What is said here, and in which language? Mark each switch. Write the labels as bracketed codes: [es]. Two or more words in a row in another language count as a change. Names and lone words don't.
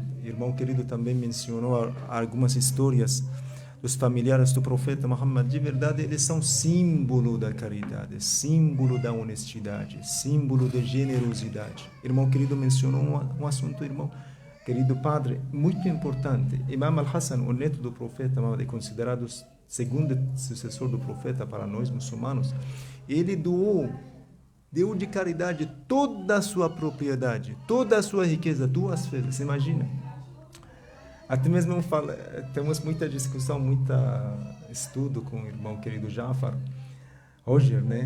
[pt] O irmão querido também mencionou algumas histórias dos familiares do profeta Muhammad. De verdade, eles são símbolo da caridade, símbolo da honestidade, símbolo da generosidade. O irmão querido mencionou um assunto, irmão querido padre, muito importante. Imam al-Hassan, o neto do profeta Muhammad, é considerado o segundo sucessor do profeta para nós muçulmanos. Ele deu de caridade toda a sua propriedade, toda a sua riqueza, 2 vezes, imagina. Até mesmo temos muita discussão, muito estudo com o irmão querido Jafar, Roger, né?